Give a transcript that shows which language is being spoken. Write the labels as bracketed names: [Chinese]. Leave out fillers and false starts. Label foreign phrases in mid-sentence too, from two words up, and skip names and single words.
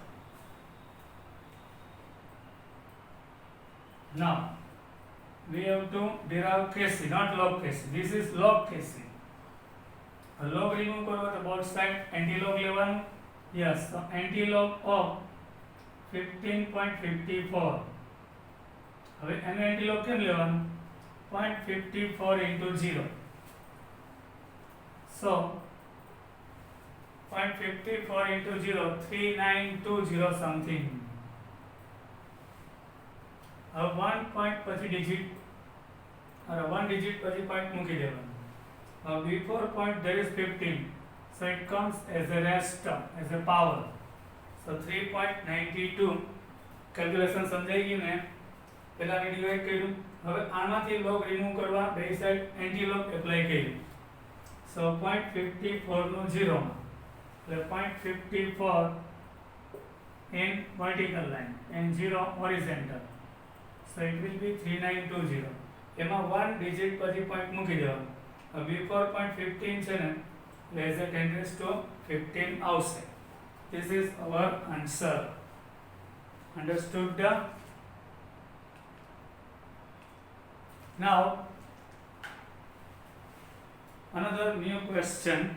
[English] Now we have to derive Kc, not log Kc. This is log Kc. Log remove [Hindi] करो तो [English] both side anti-log लेवन. Yes, so anti-log of 15.54. [Gujarati] હવે એનો anti-log કેમ લેવાનું? 0.54 into 0. [English] So 0.54 into 0, 3920 something. [Gujarati] હવે 1 point પછી digit, or 1 digit પછી point મૂકી દેવાનું. [English] Before point there is 15, so it comes as a rest term, as a power. [Gujarati] So 3.92 calculation સમજાઈ ગયું ને? પહેલાને ડિવાઇડ કર્યું, હવે આમાંથી [English] log remove [Gujarati] કરવા, બે સાઈડ [English] anti log apply [Gujarati] કર્યું. [English] So 0.54 [Gujarati] નું 0, એટલે [English] 0.54 in vertical line and 0 horizontal. So it will be 3920. [Gujarati] એમાં 1 digit પછી point મૂકી દેવાનું. Before 0.15 છે ને, [English] as a 10 raised to 15 આવશે. This is our answer. Understood? Now another new question.